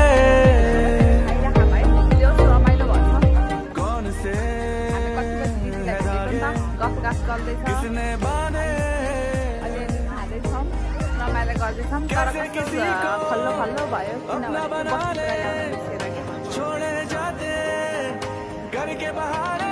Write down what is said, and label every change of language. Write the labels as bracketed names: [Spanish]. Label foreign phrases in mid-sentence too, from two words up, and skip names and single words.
[Hindi] कौन से किसने बांधे, [Nepali] रमाइलो गर्दैछौँ। तर खल्लो खल्लो भयो किनभने [Hindi] छोड़े जाते घर के बहारे।